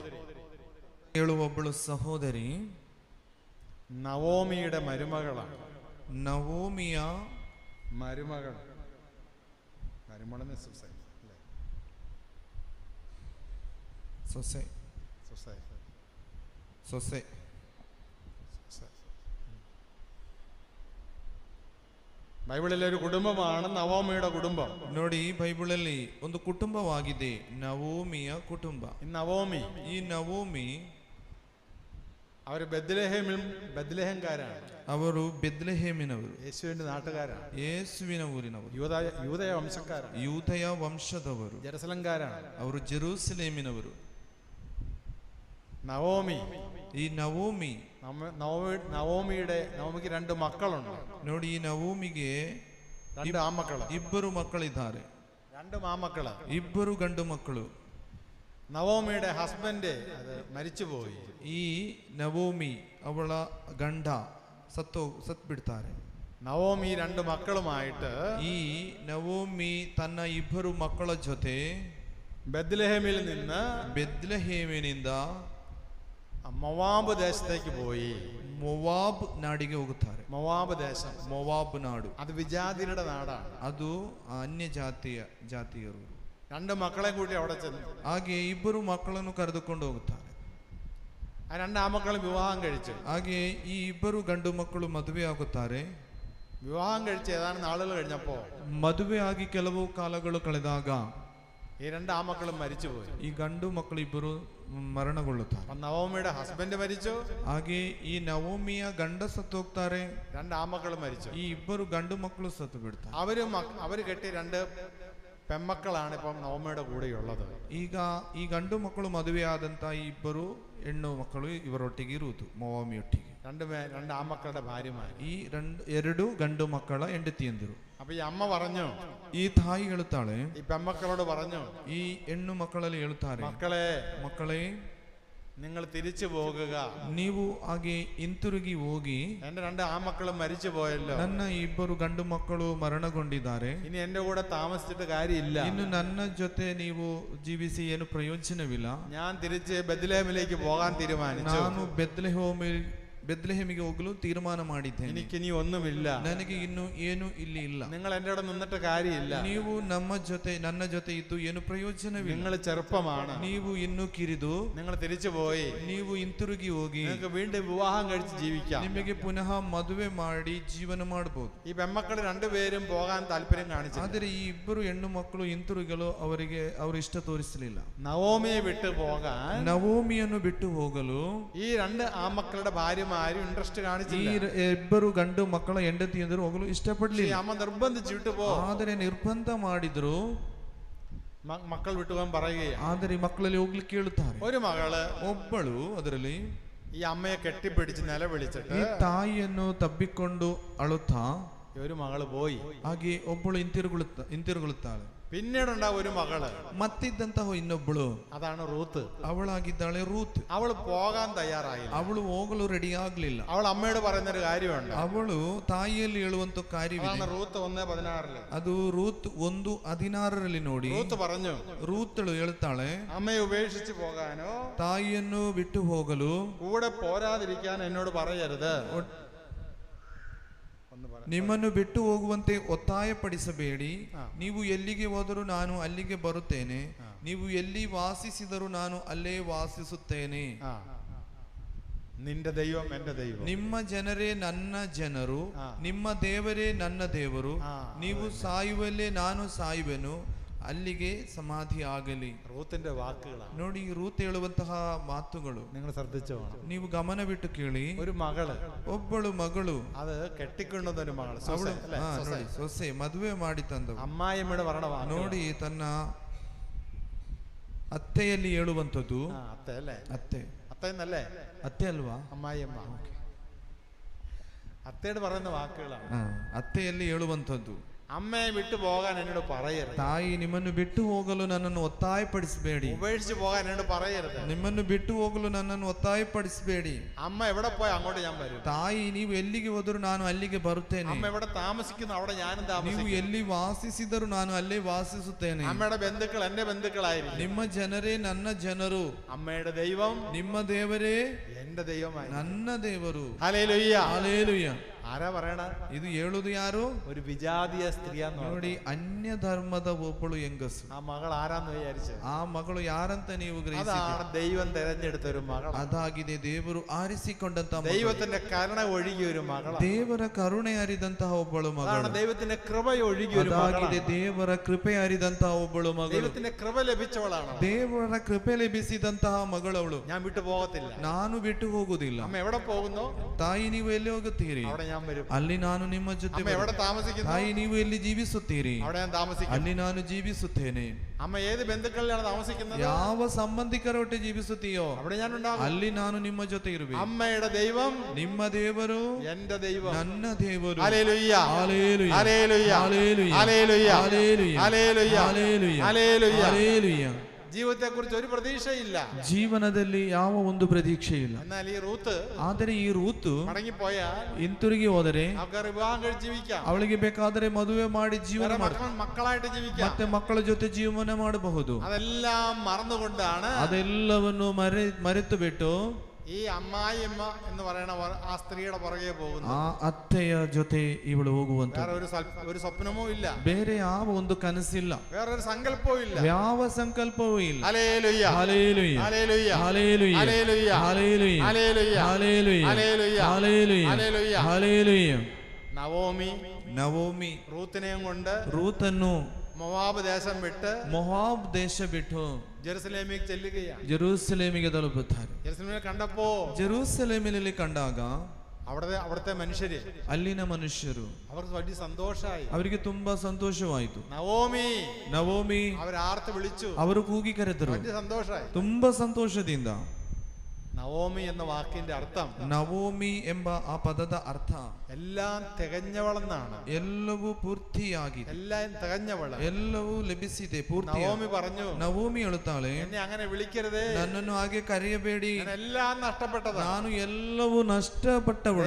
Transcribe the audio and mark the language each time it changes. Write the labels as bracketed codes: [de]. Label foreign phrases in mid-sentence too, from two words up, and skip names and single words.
[kn] ಒಬ್ಬಳು ಸಹೋದರಿ [ml] നവോമിയുടെ മരുമകളാണ്. [kn] ನವೋಮಿಯ [ml] മരുമകൾ, മരുമകളെന്ന് സുസൈ അല്ലേ? [kn] ಸೊಸೆ, [ml] സുസൈ, [kn] ಸೊಸೆ. [ml] സുസൈ. ബൈബിളിലെ ഒരു കുടുംബമാണ് നവോമിയുടെ കുടുംബം. [kn] ನೋಡಿ, ಬೈಬಲಲ್ಲಿ ಒಂದು ಕುಟುಂಬವಾಗಿದೆ, ನವೋಮಿಯ ಕುಟುಂಬ. [ml] ഈ നവോമി, [kn] ಈ ನವೋಮಿ [ml] അവർ ബദ്ലഹേംകാരാണ്. [kn] ಅವರು ಬೆತ್ಲೆಹೇಮಿನವರು, [ml] യേശുവിന്റെ നാട്ടുകാരാണ്. [kn] ಯೇಸುವಿನ ಊರಿನವರು, [ml] യൂദയ വംശക്കാരാണ്. [kn] ಯೂದಯ ವಂಶದವರು, [ml] ജെറുസലംകാരാണ്. [kn] ಅವರು ಜೆರೂಸಲೇಮಿನವರು. [ml] നവോമി, [kn] ಈ ನವೋಮಿ, [ml] നവോമിക്ക് 2 മക്കളുണ്ട്. [kn] ನೋಡಿ, ಈ ನವೋಮಿಗೆ [ml] 2 ആൺമക്കള്, [kn] 2 ಮಕ್ಕಳಿದ್ದಾರೆ. [ml] 2 ആൺമക്കള്. [kn] 2 ಗಂಡು ಮಕ್ಕಳು. [ml] നവോമിയുടെ ഹസ്ബൻഡ് അത് മരിച്ചുപോയി. [kn] ಈ ನವೋಮಿ ಅವಳ ಗಂಡ ಸತ್ ಬಿಡ್ತಾರೆ. [ml] നവോമി 2 മക്കളുമായിട്ട് [kn] ಈ ನವೋಮಿ ತನ್ನ 2 ಮಕ್ಕಳ ಜೊತೆ [ml] ബെത്ലഹേമിൽ നിന്ന് [kn] ಬೆತ್ಲೆಹೇಮಿನಿಂದ [ml] ಮೊವಾಬ್ ദേശത്തേക്ക് പോയി. [kn] ಮೊವಾಬ್ ನಾಡಿಗೆ ಹೋಗುತ್ತಾರೆ. [ml] ಮೊವಾಬ್ ദേശം, [kn] ಮೊವಾಬ್ ನಾಡು, [ml] അത് വിജാതിയുടെ നാടാണ്. [kn] ಅದು ಅನ್ಯ ಜಾತಿಯರು. [ml] 2 മക്കളെ കൂട്ടി അവിടെ ചെന്നു. [kn] ಹಾಗೆ 2 ಮಕ್ಕಳನ್ನು ಕರೆದುಕೊಂಡು ಹೋಗುತ್ತಾರೆ. [ml] ആ 2 ആൺമക്കളും വിവാഹം കഴിച്ചു. [kn] ಹಾಗೆ ಈ 2 ಗಂಡು ಮಕ್ಕಳು ಮದುವೆ ಆಗುತ್ತಾರೆ. [ml] വിവാഹം കഴിച്ച് ഏതാനും നാളുകൾ കഴിഞ്ഞപ്പോ [kn] ಮದುವೆ ಆಗಿ ಕೆಲವು ಕಾಲಗಳು ಕಳೆದಾಗ [ml] ഈ രണ്ട് ആമക്കളും മരിച്ചുപോയി. [kn] ಈ ಗಂಡು ಮಕ್ಕಳು ಇಬ್ಬರು ಮರಣಗೊಳ್ಳುತ್ತಾರೆ. [ml] അപ്പൊ നവോമിയുടെ ഹസ്ബൻഡ് മരിച്ചു, [kn] ಹಾಗೆ ಈ ನವೋಮಿಯ ಗಂಡ ಸತ್ತು ಹೋಗ್ತಾರೆ, [ml] രണ്ട് ആമക്കളും മരിച്ചു. [kn] ಈ ಇಬ್ಬರು ಗಂಡು ಮಕ್ಕಳು ಸತ್ತು ಬಿಡ್ತಾರೆ. [ml] അവര് കെട്ടിയ രണ്ട് പെമ്മക്കളാണ് ഇപ്പം നവോമിയുടെ കൂടെയുള്ളത്. [kn] ಈಗ ಈ ಗಂಡು ಮಕ್ಕಳು ಮದುವೆ ಆದಂತ ಈ ಇಬ್ಬರು ಹೆಣ್ಣು ಮಕ್ಕಳು ಇವರೊಟ್ಟಿಗೆ ಇರುವುದು, ನವೋಮಿಯೊಟ್ಟಿಗೆ. [ml] രണ്ട് ആമക്കളുടെ ഭാര്യമാര്. [kn] ಈ ಎರಡು ಗಂಡು ಮಕ್ಕಳ ಹೆಂಡತಿಯಂದಿರು. [ml] അപ്പൊ ഈ അമ്മ പറഞ്ഞു, [kn] ಈ ತಾಯಿ ಹೇಳುತ್ತಾಳೆ, [ml] ഈ പെമ്മക്കളോട് പറഞ്ഞു, [kn] ಈ ಹೆಣ್ಣು ಮಕ್ಕಳಲ್ಲಿ ಹೇಳುತ್ತಾರೆ, ಮಕ್ಕಳೇ [ml] നിങ്ങൾ തിരിച്ചു പോകുക, [kn] ನೀವು ಹಾಗೆ ಹಿಂತಿರುಗಿ ಹೋಗಿ, [ml] എന്റെ രണ്ട് ആമക്കളും മരിച്ചു പോയല്ലോ, [kn] ನನ್ನ ಇಬ್ಬರು ಗಂಡು ಮಕ್ಕಳು ಮರಣಗೊಂಡಿದ್ದಾರೆ, [ml] ഇനി എന്റെ കൂടെ താമസിച്ചിട്ട് കാര്യമില്ല, [kn] ಇನ್ನು ನನ್ನ ಜೊತೆ ನೀವು ಜೀವಿಸಿ ಏನು ಪ್ರಯೋಜನವಿಲ್ಲ, [ml] ഞാൻ തിരിച്ച് ബെത്ലഹേമിലേക്ക് പോകാൻ തീരുമാനിച്ചു, [kn] ನಾನು ಬೆತ್ಲೆಹೇಮಿಗೆ ಹೋಗಲು ತೀರ್ಮಾನ ಮಾಡಿದ್ದೇನೆ, [ml] എനിക്കിനി ഒന്നുമില്ല, [kn] ನನಗೆ ಇನ್ನು ಏನು ಇಲ್ಲಿ ಇಲ್ಲ, [ml] നിങ്ങൾ എന്റെ കൂടെ നിന്നിട്ട് കാര്യമില്ല, [kn] ನೀವು ನನ್ನ ಜೊತೆ ಇದ್ದು ಏನು ಪ್ರಯೋಜನವಿಲ್ಲ, [ml] നിങ്ങൾ ചെറുപ്പമാണ്, [kn] ನೀವು ಇನ್ನು ಕಿರಿದು, [ml] നിങ്ങൾ തിരിച്ചു പോയി, [kn] ನೀವು ಹಿಂತಿರುಗಿ ಹೋಗಿ, [ml] നിങ്ങൾക്ക് വീണ്ടും വിവാഹം കഴിച്ച് ജീവിക്കാം, [kn] ನಿಮಗೆ ಪುನಃ ಮದುವೆ ಮಾಡಿ ಜೀವನ ಮಾಡಬಹುದು. [ml] ഈ പെമ്മക്കൾ രണ്ടുപേരും പോകാൻ താല്പര്യം കാണിച്ചു. [kn] ಆದರೆ ಈ ಇಬ್ಬರು ಹೆಣ್ಣು ಮಕ್ಕಳು ಹಿಂತಿರುಗಲು ಅವರು ಇಷ್ಟ ತೋರಿಸಲಿಲ್ಲ. [ml] നവോമിയെ വിട്ടു പോകാൻ, [kn] ನವೋಮಿಯನ್ನು ಬಿಟ್ಟು ಹೋಗಲು [ml] ഈ രണ്ട് ആമക്കളുടെ ഭാര്യമാരും ഇൻട്രസ്റ്റ് കാണിച്ചില്ല. [kn] ಈ ಇಬ್ಬರು ಗಂಡು ಮಕ್ಕಳ ಹೆಂಡತಿಯಂದರು ಹೋಗಲು ಇಷ್ಟಪಡಲಿಲ್ಲ. [ml] അമ്മ നിർബന്ധിച്ചു വിട്ടു പോ, [kn] ಆದರೆ ನಿರ್ಬಂಧ ಮಾಡಿದ್ರು, [ml] മക്കൾ വിട്ടുപോകാൻ പറയുകയാണ്. [kn] ಆದರೆ ಮಕ್ಕಳಲ್ಲಿ ಹೋಗ್ಲಿಕ್ಕೆ ಕೇಳುತ್ತಾರೆ. [ml] ഒരു മകള് [kn] ಒಬ್ಬಳು ಅದರಲ್ಲಿ [ml] ഈ അമ്മയെ കെട്ടിപ്പിടിച്ച് നിലവിളിച്ചിട്ട് [kn] ಈ ತಾಯಿಯನ್ನು ತಬ್ಬಿಕೊಂಡು ಅಳುತ್ತಾ, [ml] ഒരു മകള് പോയി. [kn] ಹಾಗೆ ಒಬ್ಬಳು ಹಿಂತಿರುಗುತ್ತಾಳೆ. [ml] പിന്നീടുണ്ടാവും ഒരു മകള്, [kn] ಮತ್ತಿದ್ದಂತಹ ಇನ್ನೊಬ್ಬಳು, [ml] അതാണ് റൂത്ത്. [kn] ಅವಳಾಗಿದ್ದಾಳೆ ರೂತ್. [ml] അവള് പോകാൻ തയ്യാറായില്ല. [kn] ಅವಳು ಹೋಗಲು ರೆಡಿ ಆಗ್ಲಿಲ್ಲ. [ml] അവൾ അമ്മയോട് പറയുന്ന ഒരു കാര്യമുണ്ട്. [kn] ಅವಳು ತಾಯಿಯಲ್ಲಿ ಹೇಳುವಂತ ಕಾರ್ಯವಿದೆ. [ml] റൂത്ത് 1:16 [kn] ಅದು ರೂತ್ 1:16 ನೋಡಿ. [ml] റൂത്ത് പറഞ്ഞു, [kn] ರೂತಳು ಹೇಳ್ತಾಳೆ, [ml] അമ്മയെ ഉപേക്ഷിച്ച് പോകാനോ [kn] ತಾಯಿಯನ್ನು ಬಿಟ್ಟು ಹೋಗಲು [ml] കൂടെ പോരാതിരിക്കാൻ എന്നോട് പറയരുത്. [kn] ನಿಮ್ಮನ್ನು ಬಿಟ್ಟು ಹೋಗುವಂತೆ ಒತ್ತಾಯಪಡಿಸಬೇಡಿ. ನೀವು ಎಲ್ಲಿಗೆ ಹೋದರೂ ನಾನು ಅಲ್ಲಿಗೆ ಬರುತ್ತೇನೆ, ನೀವು ಎಲ್ಲಿ ವಾಸಿಸಿದರೂ ನಾನು ಅಲ್ಲೇ ವಾಸಿಸುತ್ತೇನೆ. [ml] നിന്റെ ദൈവം എന്റെ ദൈവം, [kn] ನಿಮ್ಮ ಜನರೇ ನನ್ನ ಜನರು, ನಿಮ್ಮ ದೇವರೇ ನನ್ನ ದೇವರು. ನೀವು ಸಾಯುವಲ್ಲೇ ನಾನು ಸಾಯುವೆನು, ಅಲ್ಲಿಗೆ ಸಮಾಧಿ ಆಗಲಿ. [ml] റൂത്തിന്റെ വാക്കുകളാണ്. [kn] ನೋಡಿ, ರೂತ್ ಹೇಳುವಂತಹ ಮಾತುಗಳು [ml] നിങ്ങൾ ശ്രദ്ധിച്ചോ, [kn] ನೀವು ಗಮನವಿಟ್ಟು ಕೇಳಿ. [ml] ഒരു മകള്, [kn] ಒಬ್ಬಳು ಮಗಳು, [ml] അത് കെട്ടിക്കൊണ്ടുവന്ന ഒരു മകള്, [kn] ಅವಳು ನೋಡಿ ಸೊಸೆ ಮದುವೆ ಮಾಡಿ ತಂದವು. [ml] അമ്മായിയമ്മയുടെ പറയണ [kn] ನೋಡಿ, ತನ್ನ ಅತ್ತೆಯಲ್ಲಿ ಹೇಳುವಂಥದ್ದು. [ml] അത്തെ അല്ലേ? [kn] ಅತ್ತೆ [ml] അത്തേന്നല്ലേ? [kn] ಅತ್ತೆ ಅಲ್ವಾ? [ml] അമ്മായിയമ്മ. അത്തയോട് പറയുന്ന വാക്കുകളാണ്. [kn] ಅತ್ತೆಯಲ್ಲಿ ಹೇಳುವಂಥದ್ದು. [ml] അമ്മയെ വിട്ടു പോകാൻ എന്നോട് പറയരുത്. [kn] ತಾಯಿ, ನಿಮ್ಮನ್ನು ಬಿಟ್ಟು ಹೋಗಲು ನನ್ನನ್ನು ಒತ್ತಾಯಪಡಿಸಬೇಡಿ. [ml] ഉപേക്ഷിച്ച് പോകാൻ എന്നോട് പറയരുത്. [kn] ನಿಮ್ಮನ್ನು ಬಿಟ್ಟು ಹೋಗಲು ನನ್ನನ್ನು ಒತ್ತಾಯಪಡಿಸಬೇಡಿ. [ml] അമ്മ എവിടെ പോയി അങ്ങോട്ട് ഞാൻ വരും. [kn] ತಾಯಿ, ನೀವು ಎಲ್ಲಿಗೆ ಹೋದರೂ ನಾನು ಅಲ್ಲಿಗೆ ಬರುತ್ತೇನೆ. [ml] അമ്മ എവിടെ താമസിക്കുന്നു അവിടെ ഞാനും [kn] ನೀವು [ml] താമസിക്കും. [kn] ಎಲ್ಲಿ ವಾಸಿಸಿದರೂ ನಾನು ಅಲ್ಲೇ ವಾಸಿಸುತ್ತೇನೆ. [ml] അമ്മയുടെ ബന്ധുക്കൾ എന്റെ ബന്ധുക്കളായിരിക്കും. [kn] ನಿಮ್ಮ ಜನರೇ ನನ್ನ ಜನರು. [ml] അമ്മയുടെ ദൈവം [kn] ನಿಮ್ಮ ದೇವರೇ [ml] എന്റെ ദൈവമായി. [kn] ನನ್ನ ದೇವರು. [ml] ഹല്ലേലൂയ. [kn] ಹಲ್ಲೆಲೂಯಾ. [ml] ആരാ പറയണ? [kn] ಇದು ಹೇಳುವುದು ಯಾರು? [ml] ഒരു വിജാതീയ സ്ത്രീയാന്ന് [kn] ನೋಡಿ, ಅನ್ಯ ಧರ್ಮದ ಒಬ್ಬಳು ಹೆಂಗಸು. [ml] ആ മകൾ ആരാന്ന് വിചാരിച്ചു? [kn] ಆ ಮಗಳು ಯಾರಂತ ನೀವು ಗ್ರಹಿಸಿದ್ದೀರಿ? [ml] അതാണ് ദൈവം തെരഞ്ഞെടുത്ത ഒരു മകൾ. [kn] ಅದಾಗಿದೆ ದೇವರು ಆರಿಸಿಕೊಂಡಂತ ಮಗಳು. [ml] ദൈവത്തിന്റെ കരുണ ഒഴുകിയ ഒരു മകൾ. [kn] ದೇವರ ಕರುಣೆ ಹರಿದಂತಹ ಒಬ್ಬಳು [ml] അതാണ് [kn] ಮಗಳು. [ml] ദൈവത്തിന്റെ കൃപ ഒഴുകിയ ഒരു [kn] ಅದಾಗಿದೆ [ml] മകൾ. [kn] ದೇವರ ಕೃಪೆ ಹರಿದಂತಹ ಒಬ್ಬಳು ಮಗಳು. [ml] ദൈവത്തിന്റെ കൃപ ലഭിച്ചവളാണ്. [kn] ದೇವರ ಕೃಪೆ ಲಭಿಸಿದಂತಹ ಮಗಳವಳು. [ml] ഞാൻ വിട്ടു പോകത്തില്ല. [kn] ನಾನು ಬಿಟ್ಟು ಹೋಗುವುದಿಲ್ಲ. [ml] അമ്മ എവിടെ പോകുന്നു? [kn] ತಾಯಿ, ನೀವು ಎಲ್ಲಿ ಹೋಗುತ್ತೀರಿ? [ml] അവിടെ ഞാൻ വരും. [kn] ಅಲ್ಲಿ ನಾನು ನಿಮ್ಮ ಜೊತೆ [ml] അമ്മ എവിടെ താമസിക്കുന്നു? [kn] ತಾಯಿ, ನೀವು ಎಲ್ಲಿ ಜೀವಿಸುತ್ತೀರಿ? [ml] അവിടെ ഞാൻ താമസിക്കും. [kn] ಅಲ್ಲಿ ನಾನು ಜೀವಿಸುತ್ತೇನೆ. [ml] അമ്മ ഏത് ബന്ധുക്കളിലാണ് താമസിക്കുന്നത്? [kn] ಯಾವ ಸಂಬಂಧಿಕರೊಟ್ಟಿಗೆ ಜೀವಿಸುತ್ತೀಯೋ [ml] അവിടെ ഞാൻ ഉണ്ടാകും. [kn] ಅಲ್ಲಿ ನಾನು ನಿಮ್ಮ ಜೊತೆ ಇರುವೆ. [ml] അമ്മയുടെ ദൈവം [kn] ನಿಮ್ಮ ದೇವರು [ml] എന്റെ ദൈവം. [kn] ನನ್ನ ದೇವರು. [ml] ഹല്ലേലൂയ. ഹല്ലേലൂയ. ഹല്ലേലൂയ. ഹല്ലേലൂയ. ഹല്ലേലൂയ. ഹല്ലേലൂയ. ഹല്ലേലൂയ. ഹല്ലേലൂയ. ഹല്ലേലൂയ. ഹല്ലേലൂയ. ജീവിതത്തെ കുറിച്ച് ഒരു പ്രതീക്ഷയില്ല. [kn] ಜೀವನದಲ್ಲಿ ಯಾವ ಒಂದು ಪ್ರತೀಕ್ಷೆ ಇಲ್ಲ. [ml] എന്നാൽ ഈ റൂത്ത് [kn] ಆದರೆ ಈ ರೂತು [ml] മടങ്ങിപ്പോയാൽ [kn] ಹಿಂತಿರುಗಿ ಹೋದರೆ [ml] അവർക്ക് വിവാഹം കഴിച്ച് ജീവിക്കാം. [kn] ಅವಳಿಗೆ ಬೇಕಾದರೆ ಮದುವೆ ಮಾಡಿ ಜೀವನ [ml] മക്കളായിട്ട് ജീവിക്കാം. [kn] ಮತ್ತೆ ಮಕ್ಕಳ ಜೊತೆ ಜೀವನ ಮಾಡಬಹುದು. [ml] അതെല്ലാം മറന്നുകൊണ്ടാണ് [kn] ಅದೆಲ್ಲವನ್ನು ಮರೆತು ಬಿಟ್ಟು [ml] ഈ അമ്മായിയമ്മ എന്ന് പറയുന്ന ആ സ്ത്രീയുടെ പുറകെ പോകുന്നു. [kn] ಆ ಅತ್ತೆಯ ಜೊತೆ ಇವಳು ಹೋಗುವಂತ. [ml] വേറെ ഒരു സ്വപ്നമോ ഇല്ല. [kn] ಬೇರೆ ಯಾವ ಒಂದು ಕನಸಿಲ್ಲ. [ml] വേറെ ഒരു സങ്കല്പവും ഇല്ല. [kn] ಯಾವ ಸಂಕಲ್ಪವೂ ಇಲ್ಲ. [ml] ഹല്ലേലൂയ. ഹല്ലേലൂയ. ഹല്ലേലൂയ. ഹല്ലേലൂയ. ഹല്ലേലൂയ. ഹല്ലേലൂയ. ഹല്ലേലൂയ. ഹല്ലേലൂയ. ഹല്ലേലൂയ. ഹല്ലേലൂയ. ഹല്ലേലൂയ. ഹല്ലേലൂയ. ನವೋಮಿ റൂത്തിനെയും കൊണ്ട് [kn] ರೂತನ್ನು [ml] ಮೊವಾಬ್ ദേശം വിട്ട് [kn] ಮೊಹಾಬ್ ದೇಶ ಬಿಟ್ಟು [ml] ജെറുസലേമിലേക്ക് ചെല്ലുകയാണ്. [kn] ಜೆರೂಸಲೇಮಿಗೆ ತಲುಪುತ್ತಾರೆ. [ml] ജെറുസലേമിനെ കണ്ടപ്പോ [kn] ಜೆರೂಸಲೇಮಿನಲ್ಲಿ ಕಂಡಾಗ [ml] അവിടുത്തെ മനുഷ്യര്, [kn] ಅಲ್ಲಿನ ಮನುಷ್ಯರು [ml] അവർക്ക് വലിയ സന്തോഷമായി. [kn] ಅವರಿಗೆ ತುಂಬಾ ಸಂತೋಷವಾಯಿತು. [ml] നവോമി അവരാർത്ത് വിളിച്ചു, [kn] ಅವರು ಕೂಗಿ ಕರೆದರು. [ml] വലിയ സന്തോഷമായി. [kn] ತುಂಬಾ ಸಂತೋಷದಿಂದ. [ml] നവോമി എന്ന വാക്കിന്റെ അർത്ഥം, [kn] ನವೋಮಿ ಎಂಬ ಆ ಪದದ ಅರ್ಥ [ml] എല്ലാം തികഞ്ഞവളെന്നാണ്. [kn] ಎಲ್ಲವೂ ಪೂರ್ತಿಯಾಗಿದೆ, [ml] എല്ലാം തികഞ്ഞവള്, [kn] ಎಲ್ಲವೂ ಲಭಿಸಿದೆ, ಪೂರ್ತಿ. [ml] നവോമി പറഞ്ഞു, [kn] ನವೋಮಿ ಹೇಳುತ್ತಾಳೆ, [ml] എന്നെ അങ്ങനെ വിളിക്കരുതേ, [kn] ನನ್ನನ್ನು ಹಾಗೆ ಕರೆಯಬೇಡಿ, [ml] എല്ലാം നഷ്ടപ്പെട്ടതാണ്, [kn] ನಾನು ಎಲ್ಲವೂ ನಷ್ಟಪಟ್ಟವಳು,